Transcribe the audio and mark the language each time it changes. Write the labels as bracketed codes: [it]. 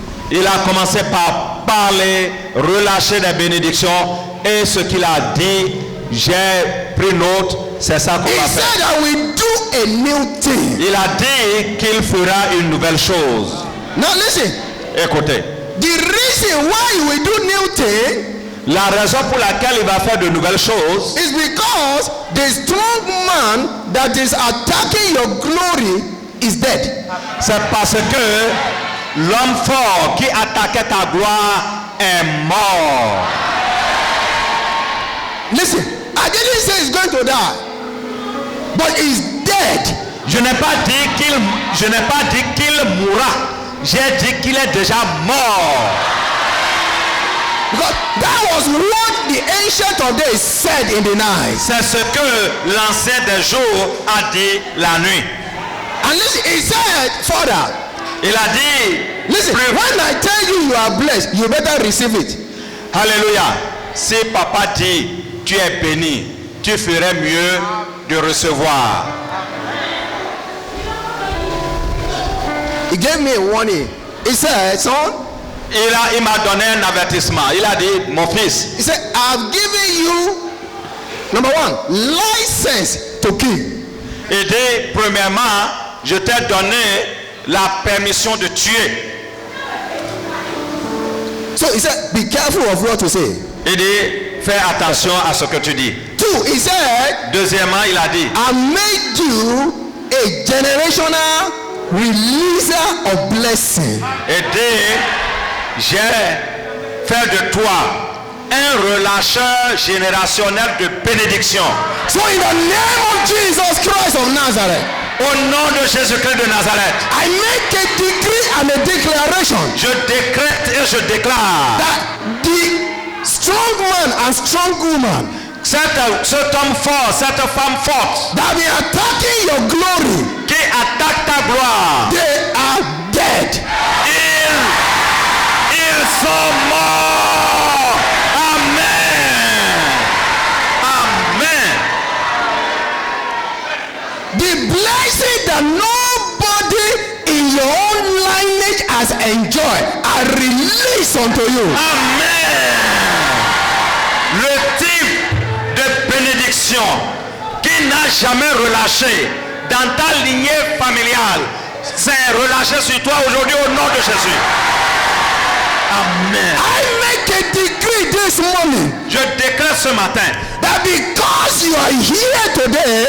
[fr] Il a commencé par parler, relâcher des bénédictions, et ce qu'il a dit, j'ai pris note, c'est ça qu'on [en] He [fr] va faire. [en] said, I will do a new thing. [fr] Il a dit qu'il fera une nouvelle chose. [en] Now listen, [fr] Écoutez, [en] the reason why he will do new thing [fr] la raison pour laquelle il va faire de nouvelles choses, [en] is because the strong man that is attacking your glory is dead. [fr] c'est parce que l'homme fort qui attaquait ta gloire est mort. [en] Listen, I didn't say he's going to die, but he's dead. [fr] Je n'ai pas dit qu'il mourra. J'ai dit qu'il est déjà mort. [en] Because that was what the ancient of days said in the night. [fr] C'est ce que l'ancien des jours a dit la nuit. [en] And listen, he said further, [fr] Il a dit, [en] listen, when I tell you you are blessed, you better receive it. [fr] Alléluia, si papa dit, tu es béni, tu ferais mieux de recevoir. [en] He gave me a warning. He said, son, [fr] Il m'a donné un avertissement. Il a dit, mon fils, [en] he said, I've given you, number one, license to kill. [fr] il dit, premièrement, je t'ai donné la permission de tuer. [en] So he said, be careful of what you say. [fr] Il dit, fais attention à ce que tu dis. [en] Two, he said, [fr] Deuxièmement, il a dit, [en] I made you a generational releaser of blessing. [fr] et dit, j'ai fait de toi un relâcheur générationnel de bénédiction. [en] So in the name of Jesus Christ of Nazareth, [fr] Au nom de Jésus-Christ de Nazareth, [en] I make a decree and a declaration [fr] je décrète et je déclare [en] that the strong man and strong woman [fr] cet homme fort, cette femme forte [en] that be attacking your glory, [fr] qui attaque ta gloire, [en] they are dead. [fr] ils sont morts. Amen. Amen. [en] The blessing that nobody in your own lineage has enjoyed, I release unto you. Amen. [fr] Le type de bénédiction qui n'a jamais relâché dans ta lignée familiale, c'est relâché sur toi aujourd'hui au nom de Jésus. Amen. [en] I make a decree this morning [fr] Je déclare ce matin, [en] that because you are here today,